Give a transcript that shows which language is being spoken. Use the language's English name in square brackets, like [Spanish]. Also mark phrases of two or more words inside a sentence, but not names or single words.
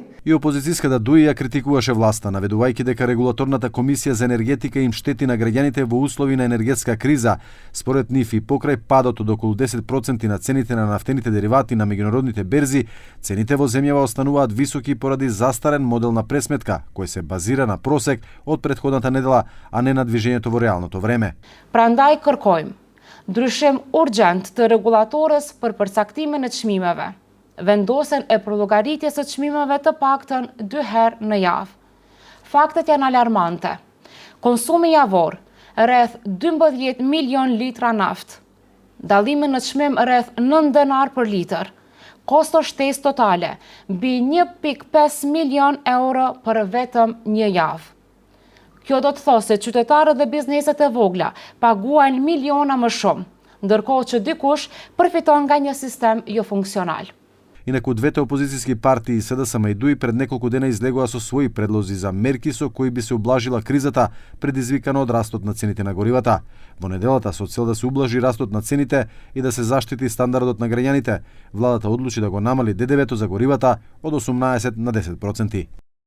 [Macedonian] И опозицијската ДУИ ја критикуваше власта, наведувајќи дека регулаторната комисија за енергетика им штети на граѓаните во услови на енергетска криза. Според нив и покрај падот од околу 10% на цените на нафтените деривати на меѓународните берзи, цените во земјава остануваат високи поради застарен модел на пресметка, кој се базира на просек од претходната недела, а не на движењето во реалното време. [Albanian] Prandaj kërkojmë ndryshim urgjent të regulatorës për përcaktimin e çmimeve. Vendosen e përllogaritjes së çmimeve të paktën 2 herë në javë. Faktet janë alarmante. Konsumi javor rreth 12 milion litra naftë. Dallimi në çmim rreth 9 denar për litër. Kosto shtesë totale mbi 1.5 milion euro për vetëm një javë. Kjo do të thosë se qytetarët dhe bizneset e vogla paguajnë miliona më shumë, ndërkohë që dikush përfiton nga një sistem jo funksional. [Macedonian] Инаку двете опозицијски партии СДСМ и ДУИ пред неколку дена излегоа со своји предлози за мерки со кои би се ублажила кризата предизвикана од растот на цените на горивата. Во неделата со цел да се ублажи растот на цените и да се заштити стандардот на граѓаните, владата одлучи да го намали ДДВ-то за горивата од 18 на 10%.